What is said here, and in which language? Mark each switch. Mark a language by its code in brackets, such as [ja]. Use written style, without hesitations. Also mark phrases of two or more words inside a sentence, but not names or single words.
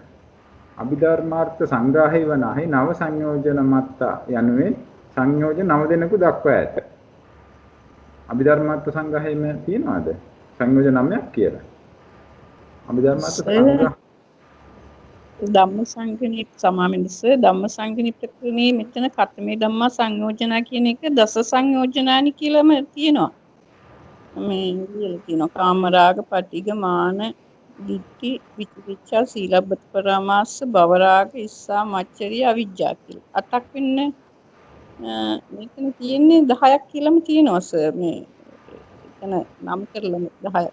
[si] අභිධර්මාර්ථ සංග්‍රහය වනාහි [pi] නව සංයෝජන මත්ත [si] යනුවෙන් සංයෝජන 9 දෙනෙකු දක්වා ඇත. අභිධර්මාර්ථ සංග්‍රහයේම තියනවාද? සංයෝජන 9ක් කියලා. අභිධර්මාර්ථ සංග්‍රහ ධම්මසංගණී සමාවෙන්ස ධම්මසංගණී ප්‍රකරණේ මෙතන [pi] කතමේ ධම්මා සංයෝජනා [si] කියන එක [pi] දස සංයෝජනානි [si] කියලාම තියෙනවා. මේ කියලා තියෙනවා [pi] කාමරාග පටිඝ මාන දිට්ඨි විචිකිච්ඡා සීලබ්බත පරාමාස භවරාග ඉස්සා මච්චරිය අවිජ්ජා කියලා. [si] අටක් වෙන්නේ මෙතන තියෙන්නේ 10ක් කියලාම තියෙනවා සර් මේ එතන නම් කරලා 10